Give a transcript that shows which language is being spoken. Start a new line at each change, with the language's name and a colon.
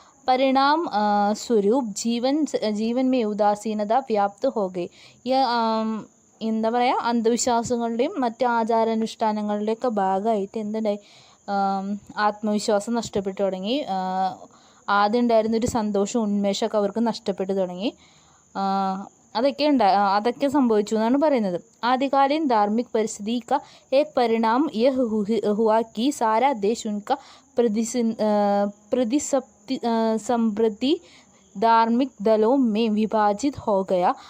Hindi: परिणाम स्वरूप जीवन में उदासीनता व्याप्त हो गई.
Malayalam: എന്താ പറയുക, അന്ധവിശ്വാസങ്ങളുടെയും മറ്റ് ആചാരാനുഷ്ഠാനങ്ങളുടെയൊക്കെ ഭാഗമായിട്ട് എന്തുണ്ടായി, ആത്മവിശ്വാസം നഷ്ടപ്പെട്ടു തുടങ്ങി. ആദ്യം ഉണ്ടായിരുന്നൊരു സന്തോഷവും ഉന്മേഷമൊക്കെ അവർക്ക് നഷ്ടപ്പെട്ടു തുടങ്ങി. അതൊക്കെ സംഭവിച്ചു എന്നാണ് പറയുന്നത്.
Hindi: आदिकालीन धार्मिक परिस्थिति का एक परिणाम यह हुआ कि सारा देश उनका प्रतिस्पर्धी धार्मिक दलों में विभाजित हो गया.